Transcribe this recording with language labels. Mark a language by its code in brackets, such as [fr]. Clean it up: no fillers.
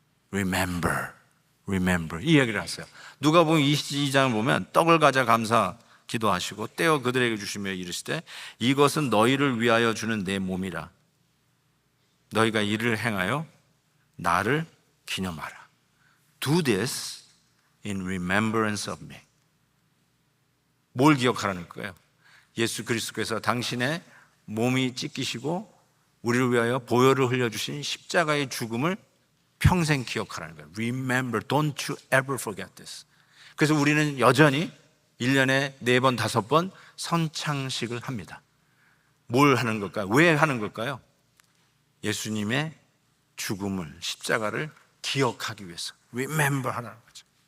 [en] Remember, remember [ko] 이 얘기를 하세요. 누가복음 22장을 보면 떡을 가져 감사 기도하시고 떼어 그들에게 주시며 이르시되 이것은 너희를 위하여 주는 내 몸이라. 너희가 이를 행하여 나를 기념하라. [en] Do this in remembrance of me. [ko] 뭘 기억하라는 거예요? 예수 그리스도께서 당신의 몸이 찢기시고 우리를 위하여 보혈을 흘려주신 십자가의 죽음을 평생 기억하라는 거예요. [en] Remember, don't you ever forget this. [ko] 그래서 우리는 여전히 1년에 4번, 5번 선창식을 합니다. 뭘 하는 걸까요? 왜 하는 걸까요? 예수님의 죽음을, 십자가를 기억하기 위해서. Remember 하라는 거죠.